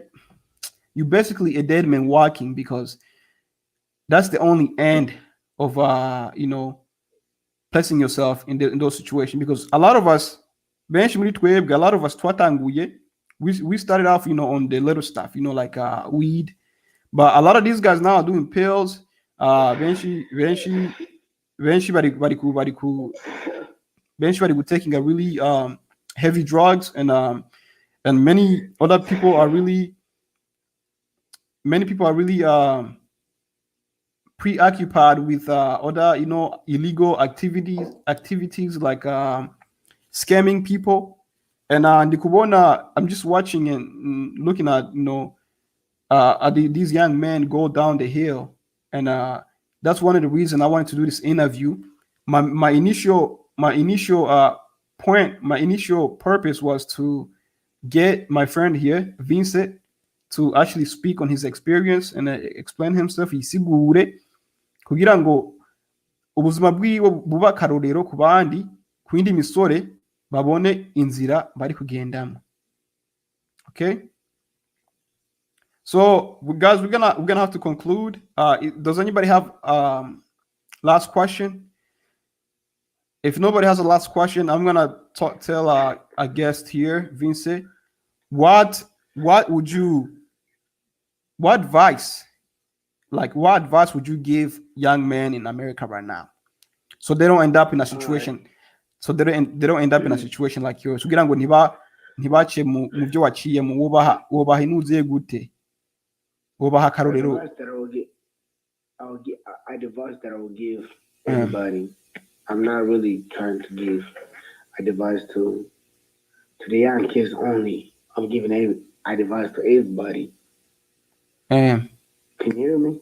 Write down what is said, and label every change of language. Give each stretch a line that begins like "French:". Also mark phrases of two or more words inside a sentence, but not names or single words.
English: You basically a dead man walking, because that's the only end of placing yourself in those situations. Because a lot of us, twatanguye, we started off on the little stuff, like weed, but a lot of these guys now are doing pills.
Rundi: Benshi bari
English: taking a really heavy drugs, and many people are really preoccupied with other illegal activities like scamming people. And Ndikubwayo, I'm just watching and looking at these young men go down the hill, and that's one of the reasons I wanted to do this interview. My initial point, my initial purpose was to get my friend here, Vincent, to actually speak on his experience and explain himself,
Rundi: yisigure, kugira ngo ubuzima bwiwe buba akarorero ku bandi, ku yindi misore babone inzira bari kugendamo.
English: Okay, so guys, we're gonna have to conclude. Does anybody have last question? If nobody has a last question, I'm gonna tell our guest here, Vincent, what advice would you give young men in America right now, so they don't end up in a situation, in a situation like yours,
Rundi: kugira ngo ntibace mu byo waciyemo, wubaha inuziye gute, wubaha akarorero.
English: Advice that I will give everybody. I'm not really trying to give advice to the young kids only. I'm giving advice to everybody. Can you hear me?